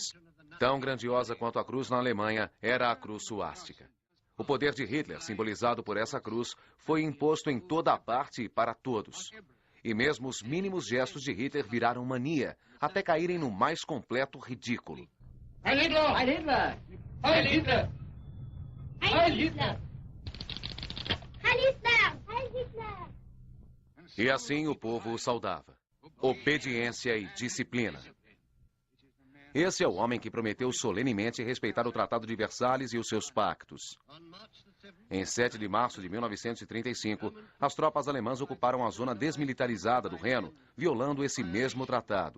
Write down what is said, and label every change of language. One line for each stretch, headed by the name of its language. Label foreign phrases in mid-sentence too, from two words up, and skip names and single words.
Portuguese: Tão grandiosa quanto a cruz na Alemanha era a cruz suástica. O poder de Hitler, simbolizado por essa cruz, foi imposto em toda a parte e para todos. E mesmo os mínimos gestos de Hitler viraram mania, até caírem no mais completo ridículo.
German: Heil Hitler! Heil Hitler! Heil Hitler! Heil Hitler! Heil Hitler! Heil Hitler!
Portuguese: E assim o povo o saudava. Obediência e disciplina. Esse é o homem que prometeu solenemente respeitar o Tratado de Versalhes e os seus pactos. Em 7 de março de 1935, as tropas alemãs ocuparam a zona desmilitarizada do Reno, violando esse mesmo tratado.